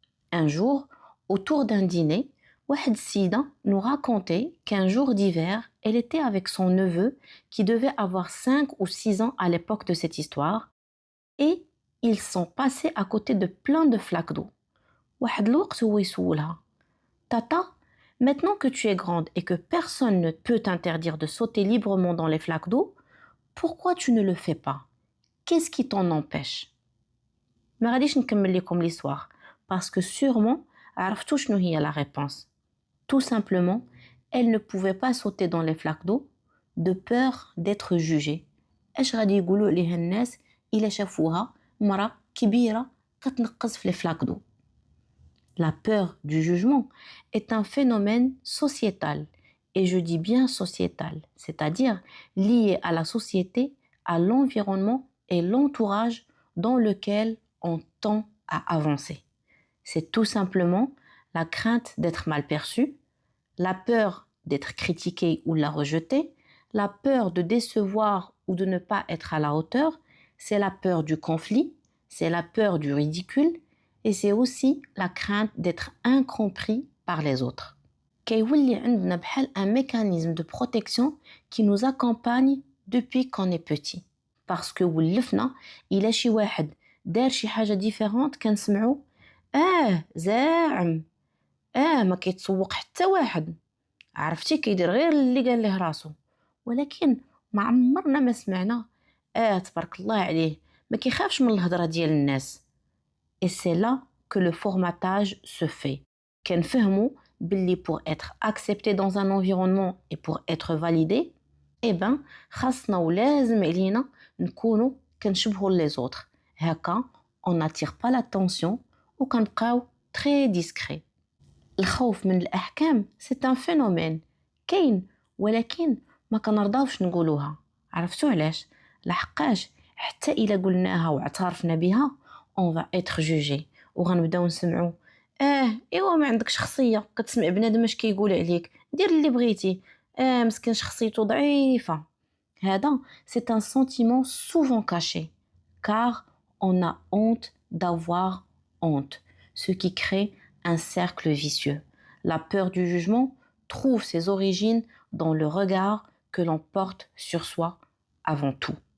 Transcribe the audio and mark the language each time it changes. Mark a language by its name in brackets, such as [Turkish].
[French] Un jour, autour d'un dîner, [Arabic] واحد السيدة [French] nous racontait qu'un jour d'hiver, elle était avec son neveu qui devait avoir 5 ou 6 ans à l'époque de cette histoire et ils sont passés à côté de plein de flaques d'eau. [Arabic] واحد الوقت هو يسولها [French] Tata, maintenant que tu es grande et que personne ne peut t'interdire de sauter librement dans les flaques d'eau, pourquoi tu ne le fais pas? Qu'est-ce qui t'en empêche? [Arabic] ما غاديش نكمل لكم [French] l'histoire parce que sûrement [Arabic] عرفتوا شنو هي [French] la réponse. Tout simplement, elle ne pouvait pas sauter dans les flaques d'eau de peur d'être jugée. [Arabic] اش غادي يقولوا عليها الناس إلا شافوها مرأة كبيرة كتنقز في [French] les flaques d'eau. La peur du jugement est un phénomène sociétal, et je dis bien sociétal, c'est-à-dire lié à la société, à l'environnement et l'entourage dans lequel on tend à avancer. C'est tout simplement la crainte d'être mal perçu, la peur d'être critiqué ou la rejeté, la peur de décevoir ou de ne pas être à la hauteur, c'est la peur du conflit, c'est la peur du ridicule, et c'est aussi la crainte d'être incompris par les autres. [Arabic] كيولي عندنا بحال [French] un mécanisme de protection qui nous accompagne depuis qu'on est petit. Parce que [Arabic] ولفنا إلا شي واحد دار شي حاجة différente كنسمعو زاعم ما كيتسوق حتى واحد عرفتي كيدير غير اللي قال له راسو ولكن ما عمرنا ما سمعنا تبارك الله عليه ما كيخافش من الهضرة ديال الناس. [French] Et c'est là que le formatage se fait. [Arabic] كنفهموا باللي [French] pour être accepté dans un environnement et pour être validé, [Arabic] خاصنا ولازم علينا نكونوا كنشبهوا [French] les autres. [Arabic] هكا [French] on n'attire pas l'attention [Arabic] وكنبقاو [French] très discret. [Arabic] الخوف من الأحكام [French] c'est un phénomène [Arabic] كاين ولكن ما كنرضاوش نقولوها. عرفتوا علاش؟ لحقاش حتى إلا قلناها واعترفنا بها [French] on va être jugé [Arabic] وغنبداو نسمعوا ايوا ما عندك شخصيه كتسمع بنادم اش كيقول عليك دير اللي بغيتي مسكين شخصيته ضعيفه. هذا [French] c'est un sentiment souvent caché car on a honte d'avoir honte, ce qui crée un cercle vicieux. La peur du jugement trouve ses origines dans le regard que l'on porte sur soi avant tout.